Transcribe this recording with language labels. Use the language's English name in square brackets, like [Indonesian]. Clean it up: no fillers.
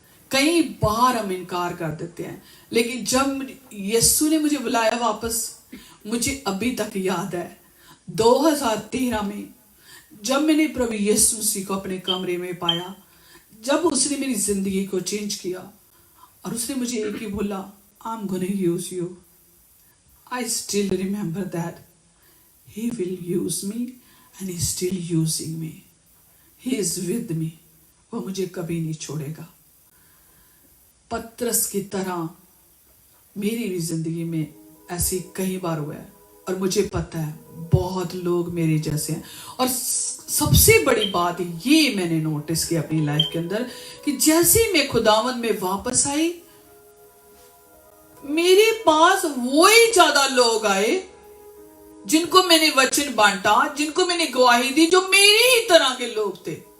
[Hindi] कई बार हम इनकार कर देते हैं, लेकिन जब यीशु ने मुझे बुलाया वापस, मुझे अभी तक याद है 2013 में जब मैंने प्रभु यीशु मसीह को अपने कमरे में पाया, जब उसने मेरी जिंदगी को चेंज किया और उसने मुझे एक ही बोला, [English] I'm gonna use you। I still remember that he will use me and he's still using me। he is with me। [Hindi] वो मुझे कभी नहीं छोड़ेगा। पतरस की तरह मेरी भी जिंदगी में ऐसी कई बार हुआ है, और मुझे पता है बहुत लोग मेरे जैसे हैं। और सबसे बड़ी बात ये मैंने नोटिस की अपनी लाइफ के अंदर कि जैसे मैं खुदावंद में वापस आई, मेरे पास वही ज्यादा लोग आए जिनको मैंने वचन बांटा, जिनको मैंने गवाही दी, जो मेरी ही तरह के लोग थे।